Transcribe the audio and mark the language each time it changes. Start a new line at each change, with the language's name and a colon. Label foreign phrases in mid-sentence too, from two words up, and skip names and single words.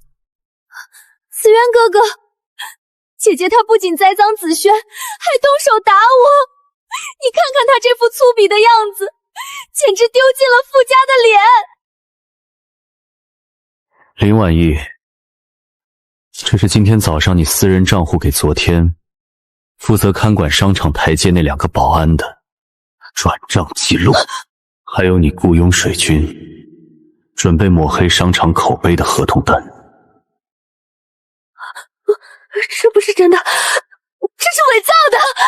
Chinese: 紫淵哥哥，姐姐她不僅栽贓紫萱，還動手打我。你看看她這副粗鄙的樣子，簡直丟盡了傅家的臉。林婉意，這是今天早上你私人賬戶給昨天負責看管商場台階那2個保安的轉賬記錄，還有你僱傭水軍準備抹黑商場口碑的合同單。這不是真的，這是偽造的。